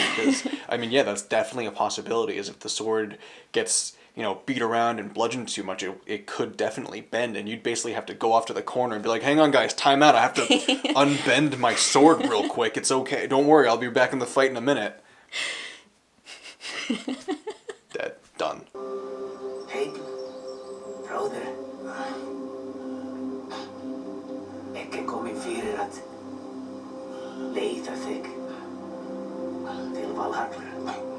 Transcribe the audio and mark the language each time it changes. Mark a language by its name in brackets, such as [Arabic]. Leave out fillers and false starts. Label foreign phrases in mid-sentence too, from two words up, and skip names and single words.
[English] Because I mean, yeah, that's definitely a possibility. Is if the sword gets, you know, beat around and bludgeoned too much, it could definitely bend, and you'd basically have to go off to the corner and be like, "Hang on, guys, time out. I have to unbend my sword real quick. It's okay. Don't worry, I'll be back in the fight in a minute." Dead. Done. [Swedish] Hej, broder. [Icelandic] Ekki komin fyrir að leita þig til Valhalla.